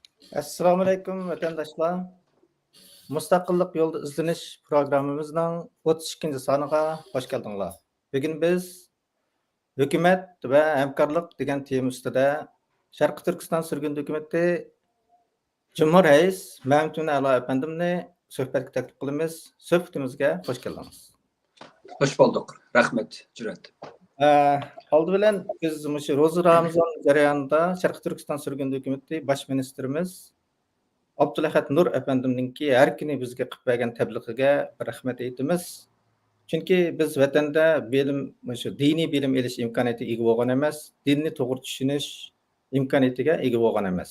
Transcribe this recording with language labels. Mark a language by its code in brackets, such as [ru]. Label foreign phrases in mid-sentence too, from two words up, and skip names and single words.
[uz] Assalomu alaykum vatandaşlar. Mustaqillik yolda izlanish programmamizning 32 soniga [tr] hoş geldinglar. [uz] Bugün biz hukumat va hamkorlik degan tema ustida Sharqi Turkiston surgun hukumati [tr] Cumhur Reis [uz] Mamtun A'lo efendimni suhbatga taklif qilamiz. Suhbatimizga [tr] hoş geldiniz. Hoş bulduk. Rahmet, Cüret. [uz] Oldi bilan biz mushu Ro'za Ramazon jarayonida Sharqi Turkiston surgun hukumati bosh ministrimiz Abdulahat Nur efendimninki her kuni bizga qilib bergan tabliğiga rahmat aytamiz. Chunki biz vatanda bilim, shu diniy bilim olish imkoniyatiga ega bo'lgan emas, dinni to'g'ri tushunish imkoniyatiga ega bo'lgan emas.